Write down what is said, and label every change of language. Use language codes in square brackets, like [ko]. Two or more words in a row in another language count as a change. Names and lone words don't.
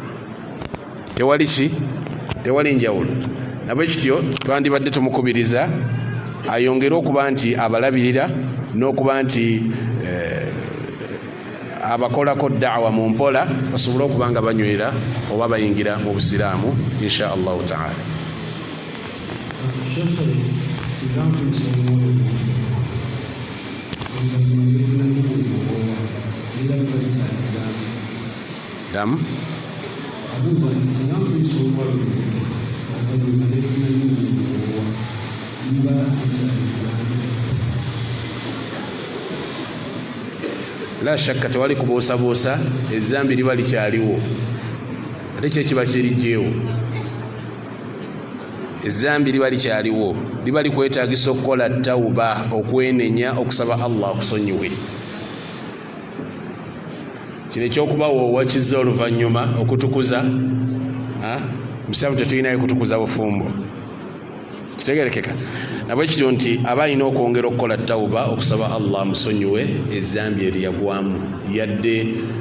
[lg] tewali njawulo nabwekityo twandibadde tumukubiriza ayongere okuba nti abalabirira n'okuba nti abakolako daawa mu mpola basobole okuba nga banywera oba bayingira mu busiraamu [ar] إن شاء الله تعالى. [lg] Dam [ar] لا شك [lg] tewali kubuusabuusa ezzambi liba likyaliwo ate kyekiba kirijjeewo ezzambi liba likyaliwo liba likwetaagisa okukola tawuba okwenenya okusaba Allah akusonyiwe kino ekyokuba woowakizza oluvannyuma okutukuza musiraamu tetulinayo kutukuza bufumbo kitegerekeka nabwe kityo nti aba alina okwongera okukola tawuba okusaba Allah amusonyiwe ezzambi eryagwamu yadde